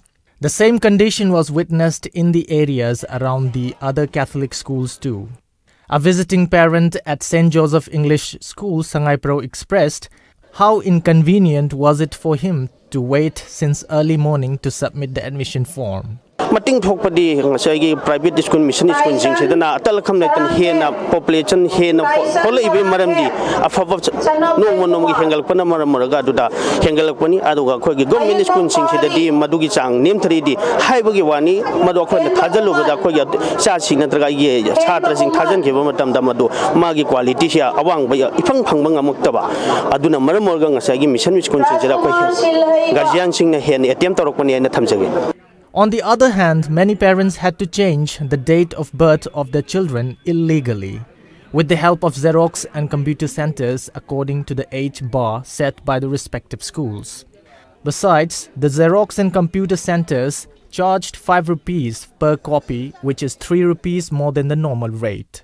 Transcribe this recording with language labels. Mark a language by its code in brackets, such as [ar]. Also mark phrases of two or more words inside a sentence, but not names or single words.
[en] The same condition was witnessed in the areas around the other Catholic schools too. A visiting parent at St. Joseph English School Sangai Pro expressed how inconvenient was it for him to wait since early morning to submit the admission form. [mni] Mating thokpadi ngasai [en] private school mission school [mni] sing sedana atal kham naitan hena population hena hola ibe maramdi afava no monom gi hengal pana maramaraga duda hengal pani aduga khoi gi [en] government school [mni] sing sedadi madugi chang nem thri di haibagi wani madu khoi na thajalu bada khoi gi cha sing natraga ye chhatra sing thajan kheba matam da madu magi quality sia awang ba ifang phangba ngamukta ba aduna maramorga ngasai gi [en] mission school [mni] sing seda khoi guardian sing na hen attempt torokpani na thamjage. [en] On the other hand, many parents had to change the date of birth of their children illegally, with the help of Xerox and computer centers according to the age bar set by the respective schools. Besides, the Xerox and computer centers charged 5 rupees per copy, which is 3 rupees more than the normal rate.